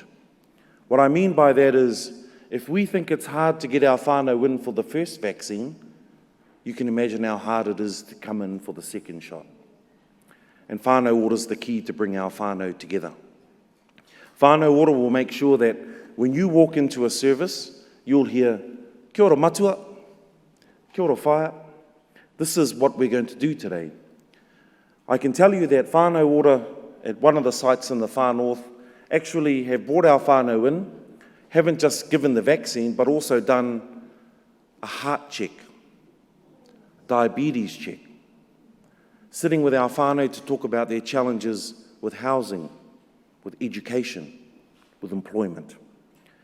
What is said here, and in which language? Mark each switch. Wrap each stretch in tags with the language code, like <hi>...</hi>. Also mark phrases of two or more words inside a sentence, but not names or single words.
<en>What I mean by that is, if we think it's hard to get our whānau in for the first vaccine, you can imagine how hard it is to come in for the second shot. And Whanau Ora is the key to bring our whānau together. Whanau Ora will make sure that when you walk into a service, you'll hear,</en> <mi>kia ora matua, kia ora whaia.</mi> <en>This is what we're going to do today. I can tell you that Whanau Ora, at one of the sites in the far north, actually have brought our whānau in, haven't just given the vaccine, but also done a heart check, diabetes check, sitting with our whānau to talk about their challenges with housing, with education, with employment.</en>